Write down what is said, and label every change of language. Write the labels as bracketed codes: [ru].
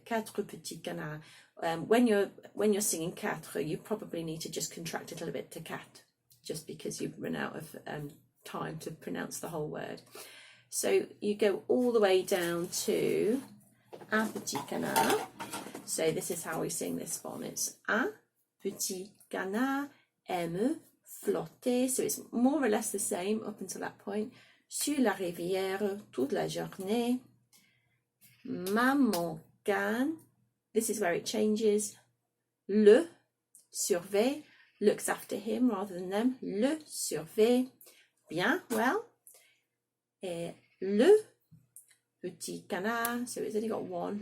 [fr] 4 petits canards. [en] When you're singing 4, you probably need to just contract it a little bit to cat, just because you've run out of time to pronounce the whole word. So you go all the way down to [fr] un petit canard. [en] So this is how we sing this one. It's [fr] un petit canard aime flotter. [en] So it's more or less the same up until that point. [fr] Sur la rivière toute la journée. Maman can. [en] This is where it changes. [fr] Le surveille, [en] looks after him rather than them. [fr] Le surveille. Bien, [en] well. [fr] Et le petit canard, [en] so it's only got 1.